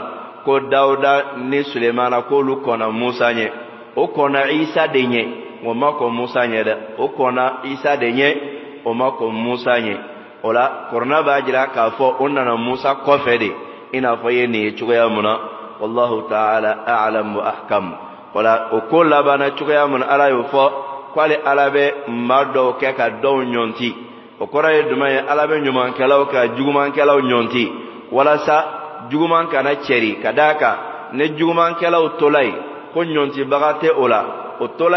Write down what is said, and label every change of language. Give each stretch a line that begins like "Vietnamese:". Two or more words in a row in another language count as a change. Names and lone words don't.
Bambara: ko Dawuda ni Sulemana k'olu kɔnna Musa ɲɛ o kɔnna Isa de ɲɛ o ma kɔn Musa ɲɛ dɛ o kɔnna Isa de ɲɛ o ma kɔn Musa ɲɛ o la kɔrɔna b'a jira k'a fɔ o nana Musa kɔfɛ de i n'a fɔ ye nin ye cogoya mun na
Arabic: والله تعالى أعلم وأحكم
Bambara: o la o ko labanna cogoya mun Ala y'o fɔ k'ale Ala bɛ maa dɔw kɛ ka dɔw ɲɔnti o kɔrɔ ye jumɛn ye Ala bɛ ɲumankɛlaw ka jugumankɛlaw ɲɔnti walasa juguman kana cɛri ka d'a kan ne jugumankɛlaw tola yen ko ɲɔntibaga tɛ o la o tola